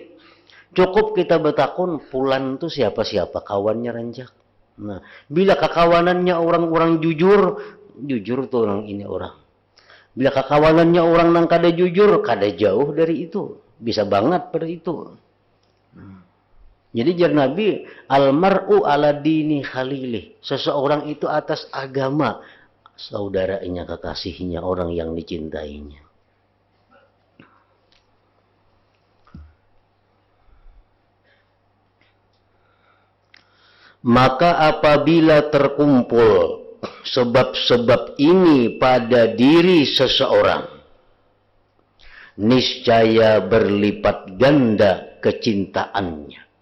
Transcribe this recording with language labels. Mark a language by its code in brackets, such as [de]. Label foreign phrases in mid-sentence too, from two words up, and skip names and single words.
[bjn] Cukup kita bertakun Fulan itu siapa-siapa kawannya rancak. Nah, bila kekawanannya orang-orang jujur tuh orang ini orang. Bila kekawanannya orang nang kada jujur, kada jauh dari itu. Bisa banget pada itu. Jadi jar Nabi, [ar] المرء على دين خليله. [id] Seseorang itu atas agama saudaranya, kekasihnya, orang yang dicintainya. Maka apabila terkumpul sebab-sebab ini pada diri seseorang, niscaya berlipat ganda kecintaannya.